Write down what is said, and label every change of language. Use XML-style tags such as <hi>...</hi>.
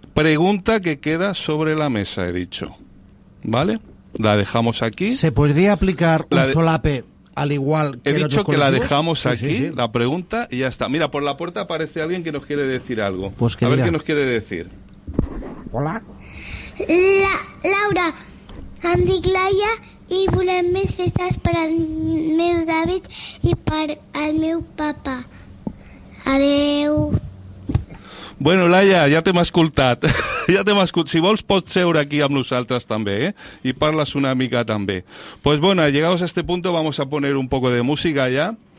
<es>Pregunta que queda sobre la mesa, he dicho. ¿Vale? La dejamos aquí. ¿Se podría aplicar un solape al igual que el otro? He dicho que la dejamos aquí, sí. La pregunta, y ya está. Mira, por la puerta aparece alguien que nos quiere decir algo. Pues que a ver diga. Qué nos quiere decir. Hola.</es> <ca>Laura, Andy Claya y volem més festes per al meu David i per al meu papa. Adeu. Bueno, Laia, ja t'hem escoltat. Ja t'hem escoltat. Si vols, pots seure aquí amb nosaltres també, eh? I parles una mica també.</ca> <es>Pues bueno, llegados a este punto, vamos a poner un poco de música ya.</es>